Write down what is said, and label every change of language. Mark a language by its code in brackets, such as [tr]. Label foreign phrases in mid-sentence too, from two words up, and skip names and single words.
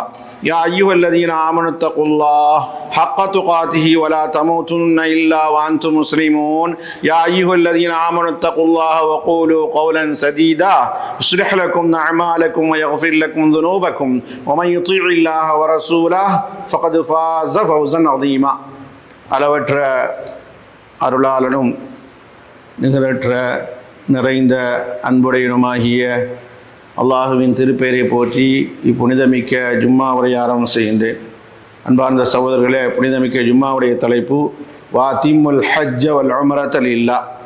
[ar] يا أيها الذين آمنوا اتقوا الله حق تقاته ولا تموتن إلا وأنتم مسلمون. يا أيها الذين آمنوا اتقوا الله وقولوا قولا سديدا يصلح لكم أعمالكم ويغفر لكم ذنوبكم ومن يطيع الله ورسوله فقد فاز فوزا عظيما. [ta] அளவற்ற அருளாளனும் நிகரற்ற நிறைந்த அன்புடையனுமாகிய அல்லாஹுவின் திருப்பெயரை போற்றி இப்புனிதமிக்க ஜும்மா உரையை ஆரம்பம் செய்கின்றேன். அன்பார்ந்த சகோதரர்களே, புனிதமிக்க ஜும்மாவுடைய தலைப்பு [ar] وأتموا الحج وال عمرة لله.